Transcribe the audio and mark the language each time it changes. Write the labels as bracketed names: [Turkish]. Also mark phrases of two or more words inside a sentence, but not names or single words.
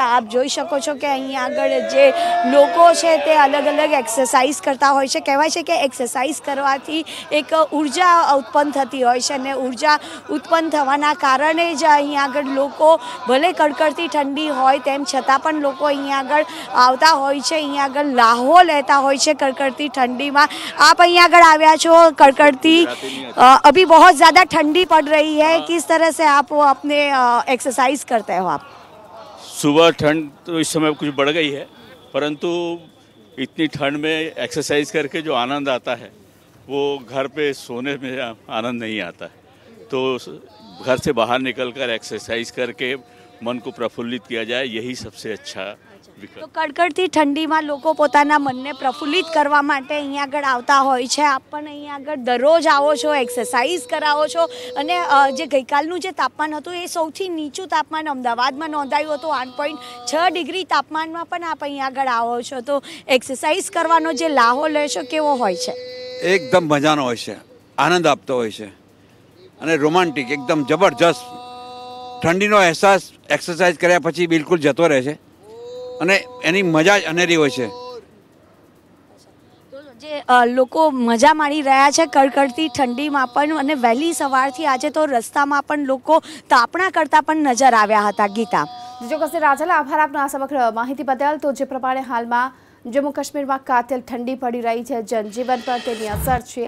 [Gujarati] આપ જોઈ શકો છો કે અહીંયા આગળ જે લોકો છે તે અલગ અલગ એક્સરસાઇઝ કરતા હોય છે। કહેવાય છે કે એક્સરસાઇઝ કરવાથી એક ઉર્જા ઉત્પન્ન થતી હોય છે અને ઉર્જા ઉત્પન્ન થવાના કારણે જ અહીંયા આગળ લોકો, ભલે કડકડતી ઠંડી હોય તેમ છતાં પણ લોકો અહીંયા આગળ આવતા હોય છે, અહીંયા આગળ લાહો લેતા હોય છે કડકડતી [Hindi] ठंडी में। आप यहाँ अगर आया છો, कड़कड़ती अभी बहुत ज़्यादा ठंडी पड़ रही है, किस तरह से आप अपने एक्सरसाइज करते हो? आप सुबह ठंड तो इस समय कुछ बढ़ गई है, परंतु इतनी ठंड में एक्सरसाइज करके जो आनंद आता है वो घर पे सोने में आनंद नहीं आता है। तो घर से बाहर निकलकर एक्सरसाइज करके मन को प्रफुल्लित किया जाए, यही सबसे अच्छा विकल्प। तो कड़कड़ती ठंडी में लोग [Gujarati] પોતાના મન ને પ્રફુલ્લિત કરવા માટે અહીંયા આગળ આવતા હોય છે। આપ પણ અહીંયા આગળ દરરોજ આવો છો, એક્સરસાઇઝ કરાવો છો અને જે ગઈકાલનું જે તાપમાન હતું એ સૌથી નીચું તાપમાન અમદાવાદમાં નોંધાયું હતું 8.6 ડિગ્રી તાપમાન में પણ આપ અહીંયા આગળ આવો છો, તો એક્સરસાઇઝ કરવાનો જે લાહો લેશો કેવો હોય છે? એકદમ મજાનો હોય છે, આનંદ આપતો હોય છે અને રોમાંટિક એકદમ જબરદસ્ત ઠંડીનો અહસાસ એક્સરસાઇઝ કર્યા પછી બિલ્કુલ જતો રહે છે અને એની મજા જ અનેરી હોય છે। જે લોકો મજા માણી રહ્યા છે કડકડતી ઠંડીમાં પણ, અને વહેલી સવારથી આજે તો રસ્તામાં પણ લોકો તાપણા કરતા પણ નજર આવ્યા હતા। ગીતા, ચોક્કસ રાજલ, આભાર આપનો આ સમગ્ર માહિતી બદલ। તો જે પ્રમાણે હાલમાં જમ્મુ કાશ્મીરમાં કાતિલ ઠંડી પડી રહી છે, જનજીવન પર તેની અસર છે।